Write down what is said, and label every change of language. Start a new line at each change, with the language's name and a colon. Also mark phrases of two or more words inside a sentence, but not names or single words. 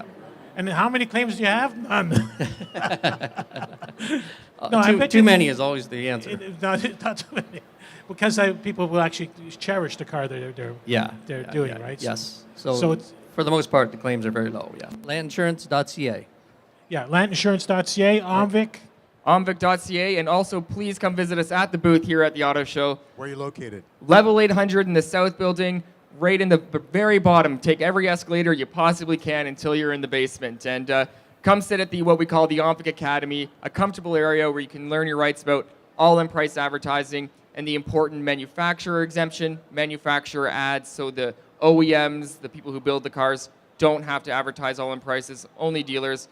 English: And how many claims do you have? None. No, I bet Too you- many is always the answer. Not too many. Because people will actually cherish the car that they're Yeah. doing, yeah, right? Yes. So So, it's- for the most part, the claims are very low, yeah. Landinsurance.ca. Yeah, landinsurance.ca, OMVIC. omvic.ca, and also please come visit us at the booth here at the Auto Show. Where are you located? Level 800 in the South Building, right in the very bottom. Take every escalator you possibly can until you're in the basement. And come sit at what we call the OMVIC Academy, a comfortable area where you can learn your rights about all-in price advertising and the important manufacturer exemption, manufacturer ads, so the OEMs, the people who build the cars, don't have to advertise all-in prices, only dealers.